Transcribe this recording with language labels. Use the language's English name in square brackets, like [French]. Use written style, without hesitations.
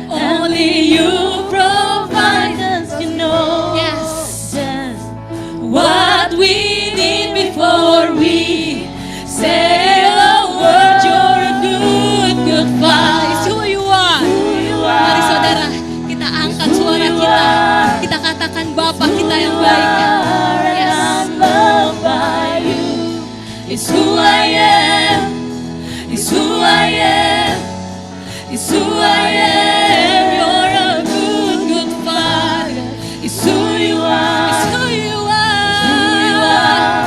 [English] Only you provide us, you know. Yes, what we need before we say a word. You're a good, good Father. It's who you are. [Indonesian] Mari saudara, kita angkat suara kita. Kita katakan Bapa kita yang baik. [English] Yes. I'm loved by you. It's who I am, it's who I am, it's who I am. You're a good, good Father. It's who you are, It's who you who you are.